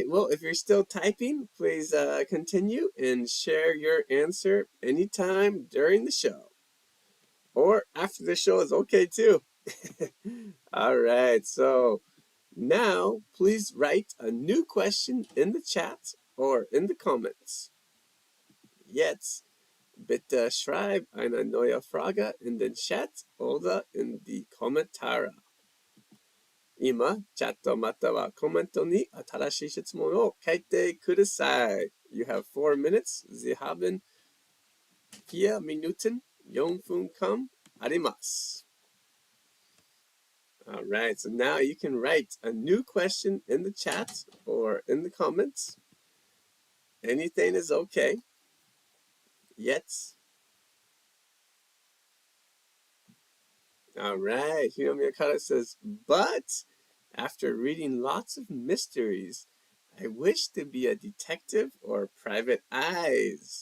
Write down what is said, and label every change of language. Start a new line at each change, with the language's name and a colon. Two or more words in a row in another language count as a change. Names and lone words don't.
English: Well, if you're still typing, please continue and share your answer anytime during the show. Or after the show is okay too. All right. So now, please write a new question in the chat or in the comments.
German: Jetzt bitte schreib eine neue Frage in den Chat oder in die Kommentare.
Japanese: 今、チャットまたはコメントに新しい質問を書いてください。
English: You have 4 minutes.
German: Sie haben 4 Minuten,
Japanese: 4 分間あります。
English: All right, so now you can write a new question in the chat or in the comments. Anything is okay. Yes. All right, Hiromi Okada says, but after reading lots of mysteries, I wish to be a detective or private eyes.